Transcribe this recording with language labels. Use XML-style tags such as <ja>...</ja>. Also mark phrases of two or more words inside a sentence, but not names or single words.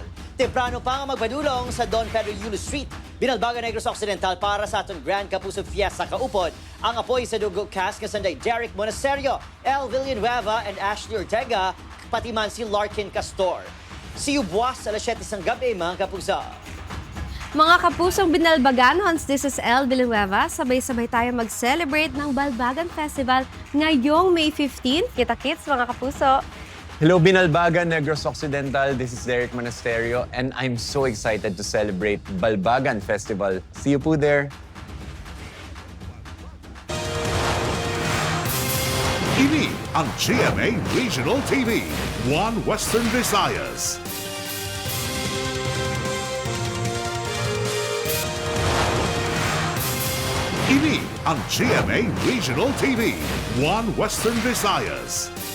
<hil>Temprano pa nga magpadulong sa Don Pedro Yulo Street, Binalbagan Negros Occidental para sa aton Grand Kapuso Fiesta kaupod ang apoy sa dugo cast nga sanday Derek Monasterio, El Villanueva and Ashley Ortega, pati man si Larkin Castor. Siyo buwas alas 7 ng gabi mga kapuso.</hil> <tl>Mga kapusong Binalbaganons,</tl> <en>this is El Villanueva.</en> <tl>Sabay-sabay tayo mag-celebrate ng Balbagan Festival ngayong May 15. Kita-kits mga kapuso!</tl> <en>Hello Binalbagan Negros Occidental, this is Derek Monasterio and I'm so excited to celebrate Balbagan Festival. See you po there!</en> <hil>Ini ang GMA Regional TV, 1 Western Visayas. Ini ang GMA Regional TV, 1 Western Visayas.</hil>